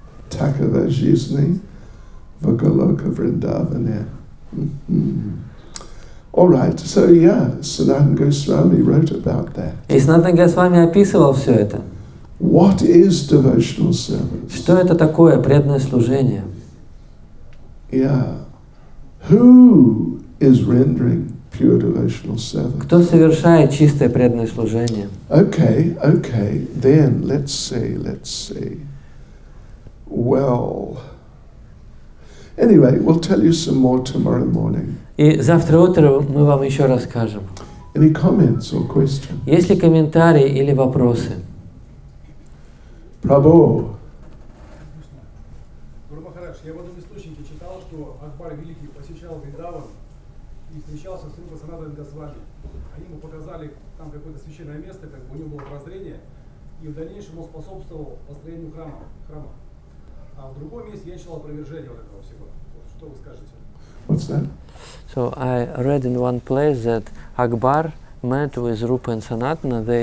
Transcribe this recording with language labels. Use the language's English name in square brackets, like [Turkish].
[Russian] Takava жизни в Goloka Vrindavane. [English] All right, so yeah, Sanatana Goswami wrote about that. [Russian] И Санатана Госвами описывал все это. [English] What is devotional service? [Russian] Что это такое преданное служение? [English] Yeah. Who is rendering pure devotional service? [Russian] Кто совершает чистое преданное служение? [English] Okay. Then let's see. Well, anyway, we'll tell you some more tomorrow morning. [Russian] И завтра утром мы вам еще расскажем. [English] Any comments or questions? [Russian] Есть ли комментарии или вопросы? [English] Prabhu. [Russian] Гуру Махарадж, я в одном источнике читал, что Акбар Великий посещал Вриндаван и встречался с Рупой Санатаной Госвами. Они ему показали там какое-то священное место, как бы у него было прозрение, и в дальнейшем он способствовал построению храма. А в другом месте я читал опровержение вот этого всего. Что вы скажете? [English] What's that? So I read in one place that Akbar met with Rupa and Sanatana.